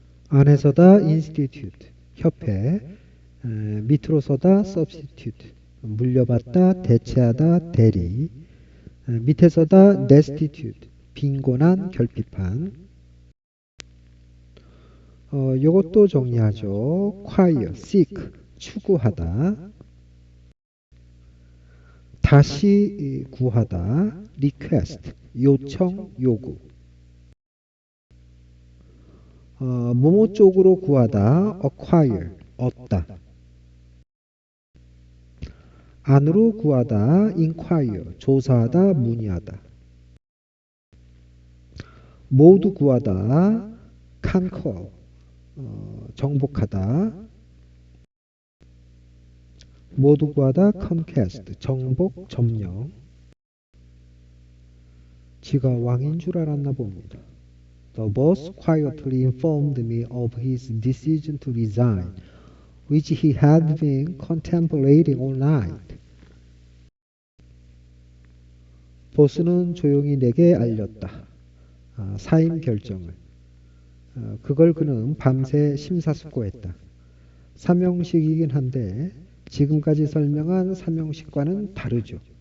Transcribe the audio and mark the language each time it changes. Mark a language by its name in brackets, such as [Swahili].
[Korean] 안에 서다, institute, 협회. 밑으로 서다, substitute, 물려받다, 대체하다, 대리. 밑에 서다, destitute, 빈곤한, 결핍한. 요것도 정리하죠. [English] acquire, seek, 추구하다. [Korean] 다시 구하다, request, 요청, 요구. 뭐뭐 쪽으로 구하다, acquire, 얻다. 안으로 구하다, inquire, 조사하다, 문의하다. 모두 구하다, conquer, 정복하다. 모두 구하다, conquest, 정복, 점령. 지가 왕인 줄 알았나 봅니다. [English] The boss quietly informed me of his decision to resign, which he had been contemplating all night. [Korean] 보스는 조용히 내게 알렸다. 사임 결정을. 그걸 그는 밤새 심사숙고했다. 삼형식이긴 한데 지금까지 설명한 삼형식과는 다르죠.